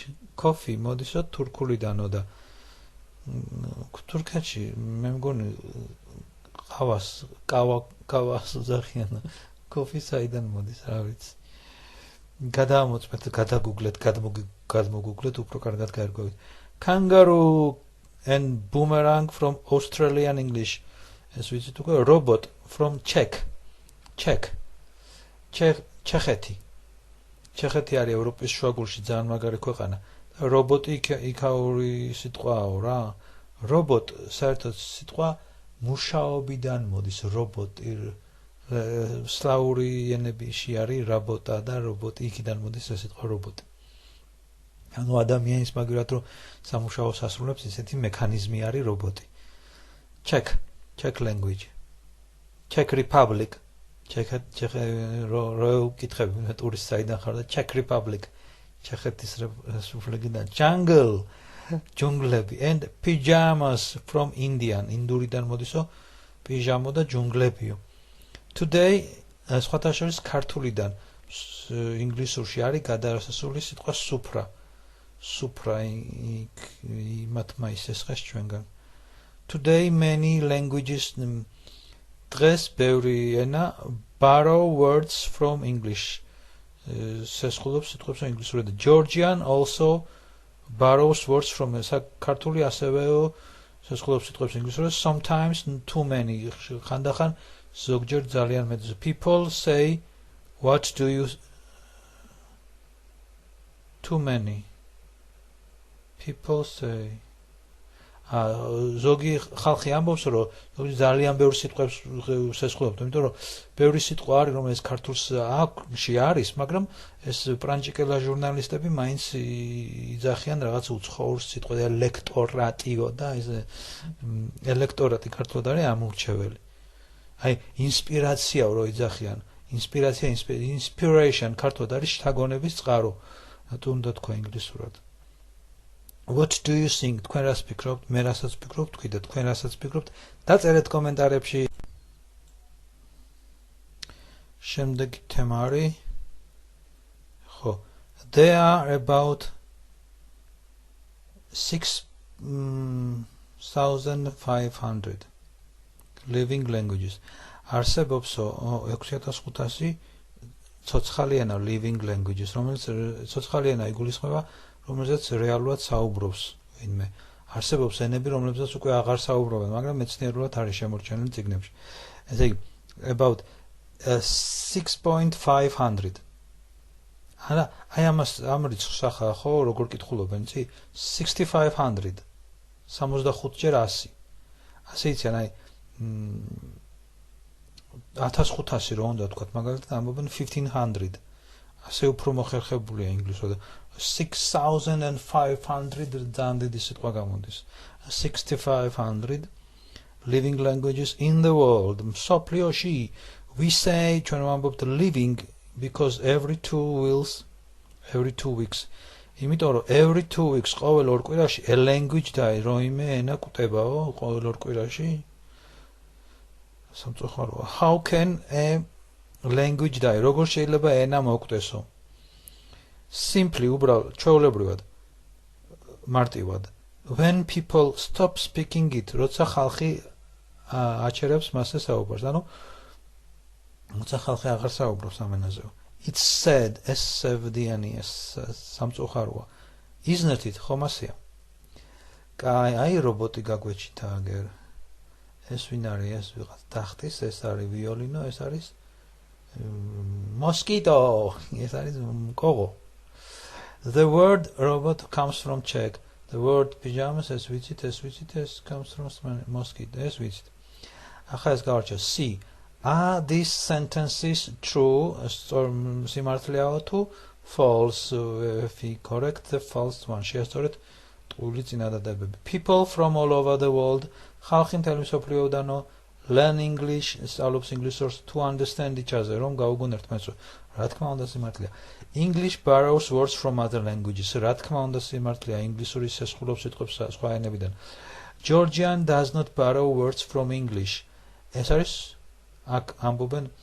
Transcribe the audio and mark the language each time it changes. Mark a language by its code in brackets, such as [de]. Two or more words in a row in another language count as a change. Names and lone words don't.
[ka] Coffee მოდისო თურქულიდანო და თურქეთში მე მგონი ყავას უძახიან. Coffee საიდან მოდის, რა ვიცი. გადამოწმეთ, გადაგუგლეთ, გადმოგუგლეთ, უფრო კარგად გაერკვევით. [en] Kangaroo and boomerang from Australian English. [ka] ეს ვიცით უკვე [en] robot from Czech. [ka] ჩეხეთი. ჩეხეთი არის ევროპის შუაგულში ძალიან მაგარი ქვეყანა. რობოტი იქაური სიტყვაო რა. რობოტ საერთოდ სიტყვა მუშაობიდან მოდის რობოტი. სლავური ენებიში არის რაბოტა და რობოტი იქიდან მოდის ეს სიტყვა რობოტი. ანუ ადამიანის მაგალითად რომ სამუშაოს ასრულებს ისეთი მექანიზმი არის რობოტი. [en] Czech language. Czech Republic. [ka] რო კითხები ტურის საიდან ხარ და [en] Czech Republic [ka] ჩეხეთის რესპუბლიკიდან jungle ჯუნგლები [en] and pajamas from Indian [ka] ინდურიდან მოდისო პიჟამო და ჯუნგლებიო today სხვათა შორის ქართულიდან ინგლისურში არის გადასასული სიტყვა სუფრა იმათმა ისესხეს ჩვენგან [en] today many languages [ka] დღეს ბევრი ენა [en] borrow words from English. [ka] სესხულობს სიტყვებს ინგლისურად. [en] Georgian also borrows words from [ka] საქართველი ასევე სესხულობს სიტყვებს ინგლისურად. [en] Sometimes too many. [ka] ხანდახან ზოგჯერ ძალიან მეტ. [en] People say what do you too many. People say [ka] ზოგი ხალხი ამბობს რომ ძალიან ბევრი სიტყვებს სესხულებთ, იმიტომ რომ ბევრი სიტყვა არის რომელიც ქართულს აქვს არის, მაგრამ ეს პრანჭიკელა ჟურნალისტები მაინც იძახიან რაღაც უცხოურ სიტყვას ელექტორატიო და ეს ელექტორატი ქართულად არის ამურჩეველი. აი ინსპირაციაო რო იძახიან, inspiration ქართულად არის შთაგონების წყარო. თუ უნდა თქვა ინგლისურად. [en] What do you think? [ka] თქვენ რას ფიქრობთ? მე რასაც ფიქრობ, თქვი და თქვენ რასაც ფიქრობთ, დაწერეთ კომენტარებში. შემდეგი თემა არის ხო, [en] there are about 6,500 living languages. [ka] არსებობს 6500 ცოცხალი ენა [en] living languages, [ka] რომელიც ცოცხალი ენა იგულისხმება რომელზეც რეალურად საუბრობს ვინმე. არსებობს ენები, რომლებზეც უკვე აღარ საუბრობენ, მაგრამ მეცნიერულად არის შემორჩენილი წიგნებში. ესე იგი, about 6,500. აი ამ რიცხვს ახლა ხო როგორ კითხულობენ, იცი? 6,500. 65 ჯერ 100. ასე იციან, აი 1500 რო უნდა თქვათ, მაგალითად ამბობენ 1500. ასე უფრო მოხერხებულია ინგლისურად 6500 ძალიან დიდი სიტყვა გამოდის 6500 [en] living languages in the world [ka] მსოფლიოში [en] we say [ka] ჩვენ ვამბობთ [en] living because every [ka] 2 weeks იმიტომ რომ [en] every 2 weeks [ka] ყოველ ორ კვირაში [en] a language die [ka] როიმე ენა კვდებაო ყოველ ორ კვირაში სამწუხაროა [en] how can a language die [ka] როგორ შეიძლება ენა მოკვდესო simply უბრალოდ ჩვეულებრივად მარტივად [en] when people stop speaking it [ka] როცა ხალხი აჩერებს მასზე საუბარს ანუ როცა ხალხი აღარ საუბრობს ამ ენაზეო [en] it's said [ka] SFD-ანი სამწუხაროა [en] isn't it [ka] ხომ ასეა აი რობოტი გაგვეჩითა აგერ ეს ვინ არის ეს ვიღაც დახტის ეს არის ვიოლინო ეს არის mosquito ეს არის კოღო [en] the word robot comes from Czech the word pajamas [ka] ეს ვიცით ეს [en] comes from mosquito [ka] ეს ვიცით ახლა ეს გავარჩევ C [en] are these sentences true [ka] სიმართლეაო თუ false [en] if we correct the false one [ka] შეასწორეთ ტყუილი წინადადებები [en] people from all over the world [ka] ხალხი მთელი მსოფლიოდანო [en] learn English [ka] სწავლობს ინგლისურს [en] to understand each other [ka] რომ გაუგონ ერთმანეთს რა თქმა უნდა სიმართლეა [en] English borrows words from other languages [ka] რა თქმა უნდა სიმართლეა ინგლისური შესხულობს სიტყვებს სხვა ენებიდან [en] Georgian does not borrow words from English [ka] ეს არის აქ ამბობენ